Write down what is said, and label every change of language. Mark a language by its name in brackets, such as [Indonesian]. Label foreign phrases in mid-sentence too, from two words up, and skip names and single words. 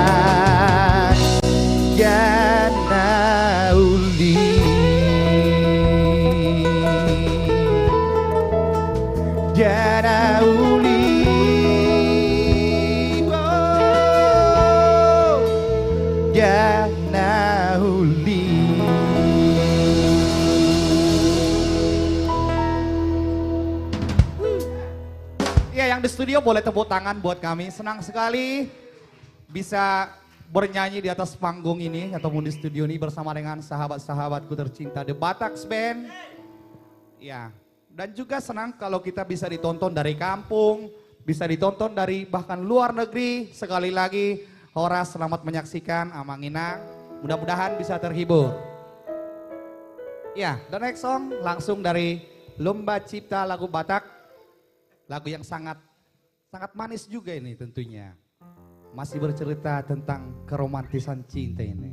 [Batak Toba] Jana uli Jana uli oh, Jana uli [Indonesian] Ya yang di studio boleh tepuk tangan buat kami. Senang sekali bisa bernyanyi di atas panggung ini ataupun di studio ini bersama dengan sahabat-sahabatku tercinta The Bataks Band. Ya, dan juga senang kalau kita bisa ditonton dari kampung, bisa ditonton dari bahkan luar negeri. Sekali lagi, Horas selamat menyaksikan Amang Inang. Mudah-mudahan bisa terhibur. Ya, [English] the next song langsung dari Lomba Cipta Lagu Batak. Lagu yang sangat manis juga ini tentunya. Masih bercerita tentang keromantisan cinta ini.